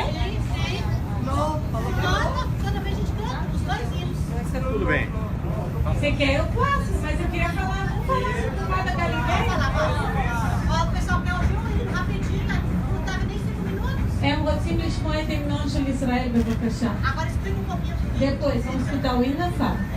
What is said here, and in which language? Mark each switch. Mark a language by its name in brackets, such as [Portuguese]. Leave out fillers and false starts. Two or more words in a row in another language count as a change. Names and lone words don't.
[Hebrew] לא, [Portuguese] toda vez a gente canta, tudo bem. Você quer? Eu posso, mas eu queria falar, vamos falar do Mar da Galileia. Ó, o pessoal quer ouvir rapidinho, não tava nem 5 minutos. [Hebrew] הם רוצים לשמוע את ההמנון של ישראל, בבקשה. [Portuguese] Agora explica um pouquinho. Depois, vamos escutar o hino, Fá.